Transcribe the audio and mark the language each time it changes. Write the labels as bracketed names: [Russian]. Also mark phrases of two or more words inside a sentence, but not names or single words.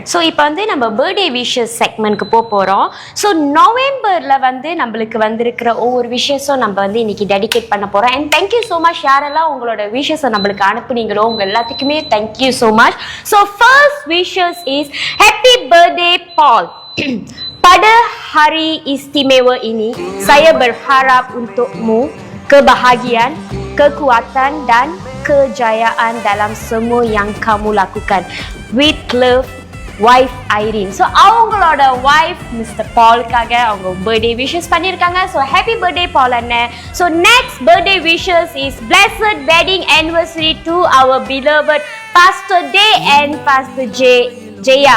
[Tamil] ஸோ இப்போ வந்து நம்ம [English] birthday wishes [Tamil] செக்மெண்ட்க்கு போறோம். ஸோ நவம்பர்ல வந்து நம்மளுக்கு வந்திருக்கிற ஒவ்வொரு விஷஸும் நம்ம வந்து இன்னைக்கு டெடிகேட் பண்ண போறோம். [English] and thank you so much [Tamil] யாரெல்லாம் உங்களோட விஷஸை நம்மளுக்கு அனுப்புனீங்களோ உங்க எல்லாத்துக்குமே [English] thank you so much. So first wishes is happy birthday Paul. [Malay] Pada hari istimewa ini, saya berharap untukmu kebahagiaan, kekuatan dan kejayaan dalam semua yang kamu lakukan. [English] With love, wife Irene. So அவங்களோட wife Mr. [Tamil] Paulக்காக அவங்க [English] birthday wishes [Tamil] பண்ணிருக்காங்க. [English] So happy birthday [Tamil] Paul அண்ணன். [English] So next birthday wishes is blessed wedding anniversary to our beloved Pastor Day and Pastor Jaya.